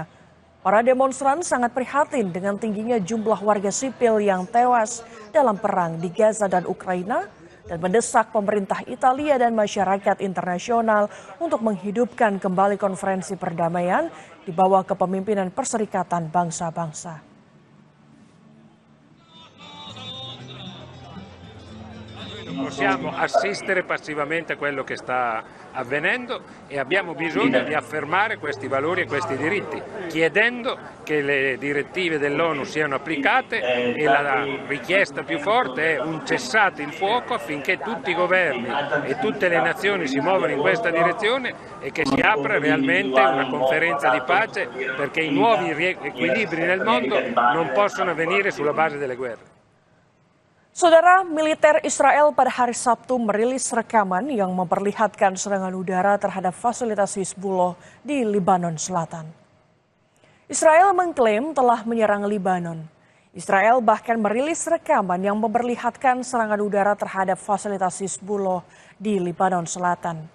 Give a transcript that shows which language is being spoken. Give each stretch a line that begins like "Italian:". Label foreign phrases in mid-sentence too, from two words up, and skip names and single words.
Indonesian: Para demonstran sangat prihatin dengan tingginya jumlah warga sipil yang tewas dalam perang di Gaza dan Ukraina dan mendesak pemerintah Italia dan masyarakat internasional untuk menghidupkan kembali konferensi perdamaian di bawah kepemimpinan Perserikatan Bangsa-Bangsa.
Italian: Possiamo assistere passivamente a quello che sta avvenendo e abbiamo bisogno di affermare questi valori e questi diritti, chiedendo che le direttive dell'ONU siano applicate e la richiesta più forte è un cessate il fuoco affinché tutti i governi e tutte le nazioni si muovano in questa direzione e che si apra realmente una conferenza di pace, perché i nuovi equilibri nel mondo non possono avvenire sulla base delle guerre.
Indonesian: Saudara, militer Israel pada hari Sabtu merilis rekaman yang memperlihatkan serangan udara terhadap fasilitas Hizbullah di Lebanon Selatan. Israel mengklaim telah menyerang Lebanon. Israel bahkan merilis rekaman yang memperlihatkan serangan udara terhadap fasilitas Hizbullah di Lebanon Selatan.